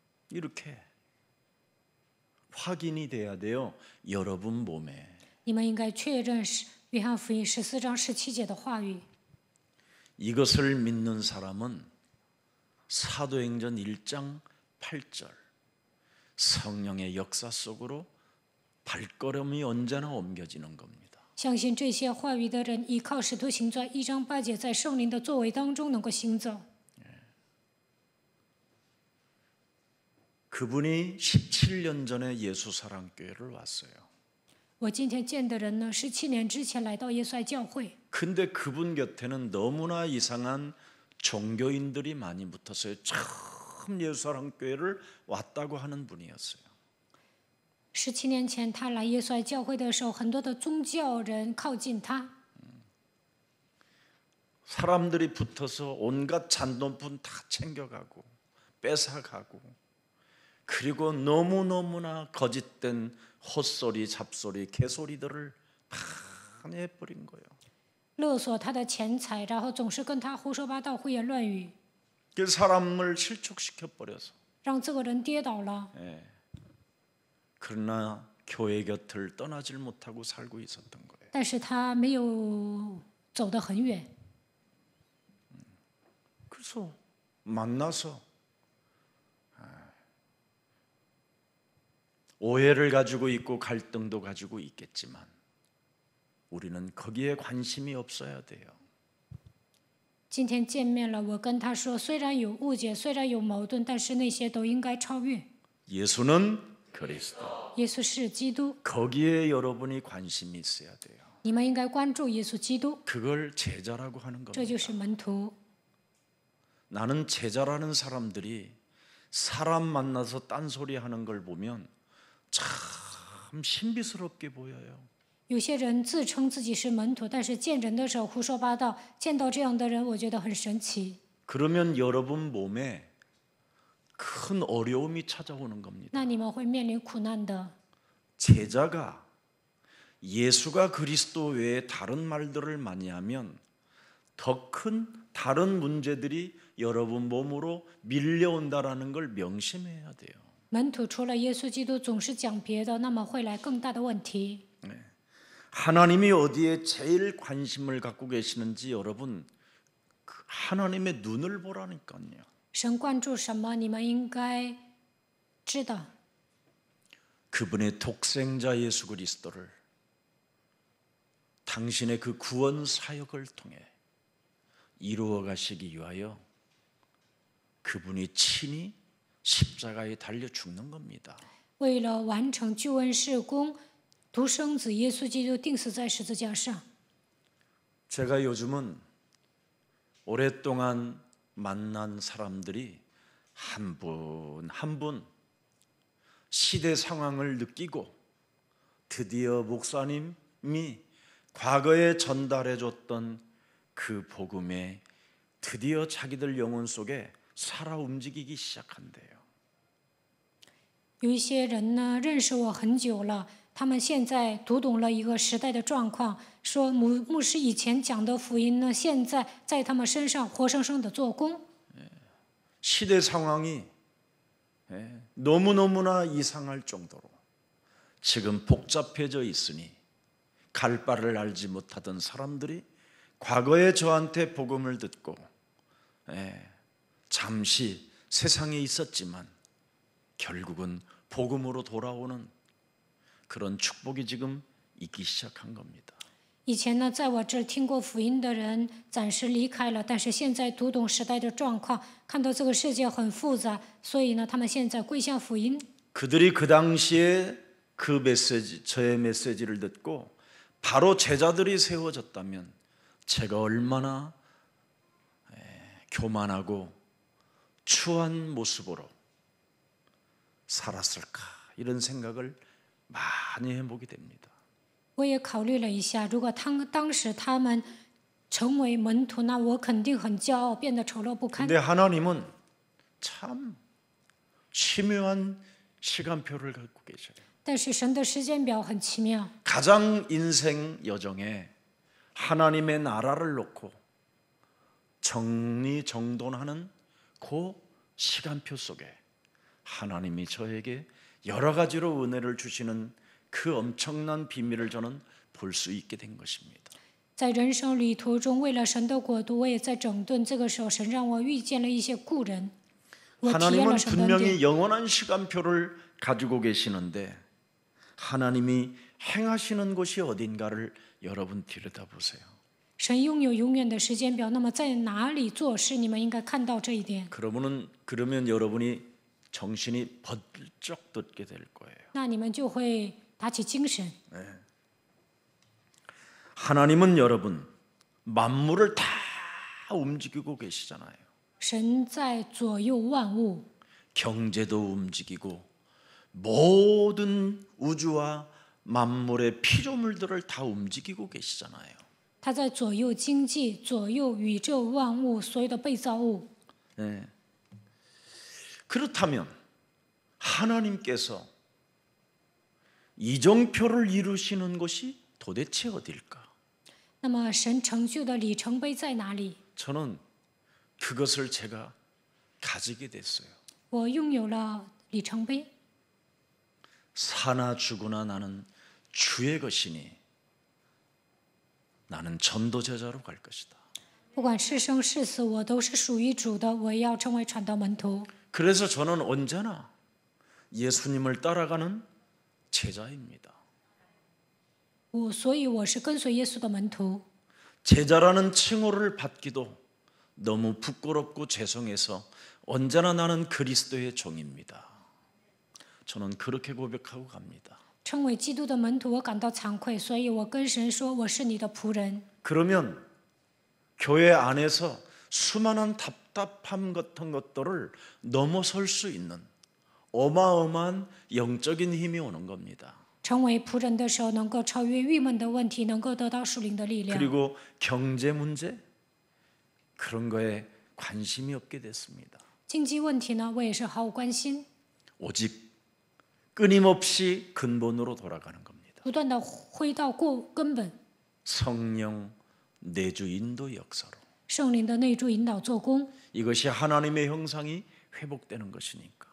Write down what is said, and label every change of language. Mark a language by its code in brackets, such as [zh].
[ko] 이렇게 확인이 돼야 돼요. 여러분 몸에. [zh] 你们应该确认约翰福音14章17节的话语。 [ko] 이것을 믿는 사람은 사도행전 1장 8절 성령의 역사 속으로 발걸음이 언제나 옮겨지는 겁니다. [zh] 相信这些话语的人，依靠使徒行传1章8节，在圣灵的作为当中能够行走。 [ko] 그분이 17년 전에 예수사랑교회를 왔어요. [zh] 我今天见的人呢，17年之前来到耶稣爱教会， [ko] 근데 그분 곁에는 너무나 이상한 종교인들이 많이 붙었어요. 처음 예수사랑교회를 왔다고 하는 분이었어요. [zh] 17年前他来耶稣爱教会的时候，很多的宗教人靠近他， [ko] 사람들이 붙어서 온갖 잔돈분 다 챙겨가고 뺏어가고, 그리고 너무너무나 거짓된 헛소리, 잡소리, 개소리들을 많이 해버린 거예요. [zh] 勒索他的钱财，然后总是跟他胡说八道、胡言乱语， [ko] 그 사람을 실족시켜버려서. [zh] 让这个人跌倒了。 [ko] 그러나 교회 곁을 떠나질 못하고 살고 있었던 거예요. [zh] 但是他没有走得很远， [ko] 그래서 만나서 오해를 가지고 있고 갈등도 가지고 있겠지만 우리는 거기에 관심이 없어야 돼요. [zh] 今天见面了，我跟他说，虽然有误解，虽然有矛盾，但是那些都应该超越。 [ko] 예수는 그리스도. [zh] 耶稣是基督， [ko] 거기에 여러분이 관심이 있어야 돼요. [zh] 你们应该关注耶稣基督， [ko] 그걸 제자라고 하는 [zh] 这就 [ko] 겁니다. [zh] 是门徒。 [ko] 나는 제자라는 사람들이 사람 만나서 딴소리 하는 걸 보면 참 신비스럽게 보여요. [zh] 有些人自称自己是门徒，但是见人的时候胡说八道。见到这样的人，我觉得很神奇。 [ko] 그러면 여러분 몸에 큰 어려움이 찾아오는 겁니다. [zh] 那你们会面临苦难的。 [ko] 제자가 예수가 그리스도 외에 다른 말들을 많이 하면 더 큰 다른 문제들이 여러분 몸으로 밀려온다라는 걸 명심해야 돼요. [zh] 门徒除了耶稣基督总是讲别的，那么会来更大的问题。 [ko] 하나님이 어디에 제일 관심을 갖고 계시는지 여러분 하나님의 눈을 보라니까요. [zh] 神关注什么，你们应该知道。 [ko] 그분의 독생자 예수 그리스도를 당신의 그 구원 사역을 통해 이루어 가시기 위하여 그분이 친히 십자가에 달려 죽는 겁니다. [zh] 为了完成救恩事工，独生子耶稣基督钉死在十字架上。 [ko] 제가 요즘은 오랫동안 만난 사람들이 한 분 한 분 시대 상황을 느끼고 드디어 목사님이 과거에 전달해 줬던 그 복음에 드디어 자기들 영혼 속에 살아 움직이기 시작한대요. [zh] 有一些人呢，认识我很久了，他们现在读懂了一个时代的状况，说牧师以前讲的福音呢，现在在他们身上活生生的做工。 [ko] 시대 상황이 너무너무나 이상할 정도로 지금 복잡해져 있으니 갈 바를 알지 못하던 사람들이 과거에 저한테 복음을 듣고 잠시 세상에 있었지만 결국은 복음으로 돌아오는 그런 축복이 지금 있기 시작한 겁니다. [zh] 以前呢，在我这儿听过福音的人暂时离开了，但是现在读懂时代的状况，看到这个世界很复杂，所以呢，他们现在归向福音。 [ko] 그들이 그 당시에 그 메시지, 저의 메시지를 듣고 바로 제자들이 세워졌다면 제가 얼마나 교만하고 추한 모습으로 살았을까, 이런 생각을 많이 해보게 됩니다. [zh] 我也考虑了一下，如果当时他们成为门徒，那我肯定很骄傲，变得丑陋不堪。 [ko] 근데 하나님은 참 치묘한 시간표를 갖고 계셔요. [zh] 但是神的时间表很奇妙， [ko] 가장 인생 여정에 하나님의 나라를 놓고 정리정돈하는 그 시간표 속에 하나님이 저에게 여러 가지로 은혜를 주시는 그 엄청난 비밀을 저는 볼 수 있게 된 것입니다. [zh] 在人生旅途中，为了神的国度，我也在整顿。这个时候，神让我遇见了一些故人，我体验 [ko] 하나님은 [zh] 了神的恩典。 [ko] 분명히 영원한 시간표를 가지고 계시는데 하나님이 행하시는 곳이 어딘가를 여러분 들여다보세요. [zh] 神拥有永远的时间表，那么在哪里做事，你们应该看到这一点。 [ko] 그러면 여러분이 정신이 번쩍 돋게 될 거예요. [zh] 那你们就会打起精神。 [ko] 하나님은 여러분 만물을 다 움직이고 계시잖아요. [zh] 神在左右万物， [ko] 경제도 움직이고 모든 우주와 만물의 피조물들을 다 움직이고 계시잖아요. [zh] 他在左右经济，左右宇宙万物，所有的被造物。 [ko] 네. 그렇다면 하나님께서 이정표를 이루시는 곳이 도대체 어딜까? [zh] 那么神成就的里程碑在哪里？ [ko] 저는 그것을 제가 가지게 됐어요. [zh] 我拥有了里程碑。 [ko] 사나 죽으나 나는 주의 것이니 나는 전도제자로 갈 것이다. [zh] 不管是生是死，我都是属于主的。我要成为传道门徒。 [ko] 그래서 저는 언제나 예수님을 따라가는 제자입니다. [zh] 所以我是跟随耶稣的门徒。 [ko] 제자라는 칭호를 받기도 너무 부끄럽고 죄송해서 언제나 나는 그리스도의 종입니다. 저는 그렇게 고백하고 갑니다. [zh] 称为基督的门徒，我感到惭愧，所以我跟神说：“我是你的仆人。” [ko] 그러면 교회 안에서 수많은 답답함 같은 것들을 넘어설 수 있는 어마어마한 영적인 힘이 오는 겁니다. [zh] 成为仆人的时候，能够超越郁闷的问题，能够得到属灵的力量。 [ko] 그리고 경제 문제 그런 거에 관심이 없게 됐습니다. [zh] 经济问题呢，我也是毫无关心， [ko] 오직 끊임없이 근본으로 돌아가는 겁니다. [zh] 不断的回到根本， [ko] 성령 내주 인도 역사로 [zh] 圣灵的内助引导做工， [ko] 이것이 하나님의 형상이 회복되는 것이니까.